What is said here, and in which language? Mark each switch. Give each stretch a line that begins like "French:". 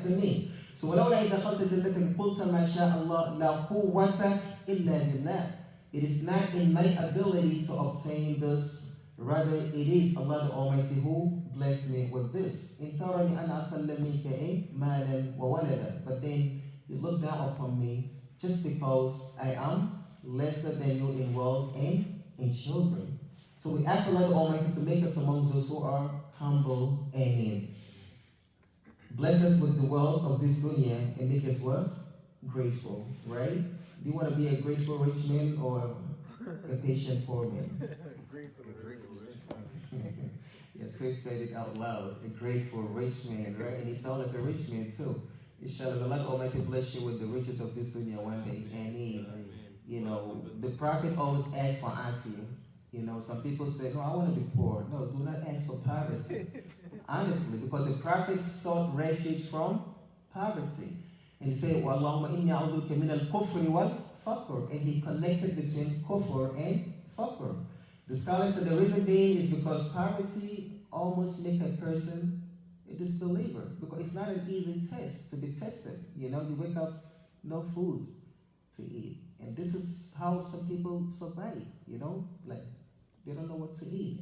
English: To me. So
Arabic: وَلَوْلَا إِذْ دَخَلْتَ جَنَّتَكَ قُلْتَ مَا شَاءَ اللَّهُ لَا قُوَّةَ إِلَّا بِاللَّهِ.
English: It is not in my ability to obtain this. Rather, it is Allah the Almighty who blessed me with this.
Arabic: إِن تَرَنِي أَنَا أَقَلَّ مِنْكَ مَالًا وَوَلَدًا.
English: But then you look down upon me just because I am lesser than you in wealth and in children. So we ask Allah the Almighty to make us among those who are humble. Amen. Bless us with the wealth of this dunya and make us what? Grateful, right? Do you want to be a grateful rich man or a patient poor man? Grateful rich man. Yes, so he said it out loud. A grateful rich man, right? And he sounded like a rich man too. Inshallah, the Lord Almighty bless you with the riches of this dunya one day. And the Prophet always asks for afiyah. Some people say, no, I want to be poor. No, do not ask for poverty. Honestly, because the Prophet sought refuge from poverty. And he said,
Arabic: وَاللَّهُمَّ إِنِّي أَعُوذُ بِكَ مِنَ الْكُفْرِ وَالْفَقْرِ.
English: And he connected between kufr and faqr. The scholars said the reason being is because poverty almost makes a person a disbeliever. Because it's not an easy test to be tested. You wake up, no food to eat. And this is how some people survive, like they don't know what to eat.